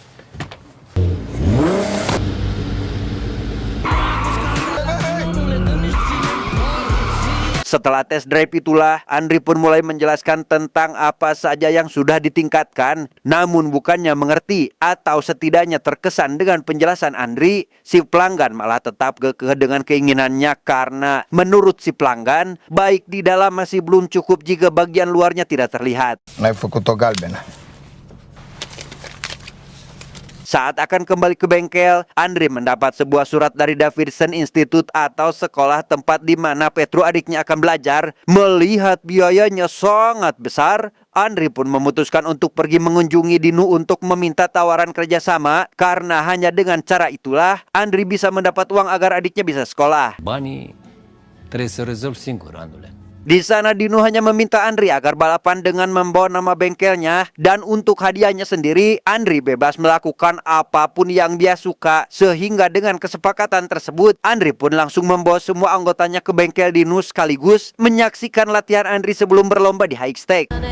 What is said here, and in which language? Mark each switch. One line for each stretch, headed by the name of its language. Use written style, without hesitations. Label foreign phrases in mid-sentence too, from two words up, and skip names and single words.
Indonesian: Setelah tes drive itulah, Andri pun mulai menjelaskan tentang apa saja yang sudah ditingkatkan. Namun bukannya mengerti atau setidaknya terkesan dengan penjelasan Andri, si pelanggan malah tetap kekeh dengan keinginannya karena menurut si pelanggan, baik di dalam masih belum cukup jika bagian luarnya tidak terlihat.
Romanian: N-ai făcut-o galbenă.
Indonesian: Saat akan kembali ke bengkel, Andri mendapat sebuah surat dari Davidson Institute atau sekolah tempat di mana Petru adiknya akan belajar. Melihat biayanya sangat besar, Andri pun memutuskan untuk pergi mengunjungi Dinu untuk meminta tawaran kerjasama. Karena hanya dengan cara itulah, Andri bisa mendapat uang agar adiknya bisa sekolah.
Romanian: Banii trebuie să rezolvi singur, Andule.
Indonesian: Di sana Dinu hanya meminta Andri agar balapan dengan membawa nama bengkelnya, dan untuk hadiahnya sendiri Andri bebas melakukan apapun yang dia suka. Sehingga dengan kesepakatan tersebut, Andri pun langsung membawa semua anggotanya ke bengkel Dinu sekaligus menyaksikan latihan Andri sebelum berlomba di
English: high stake.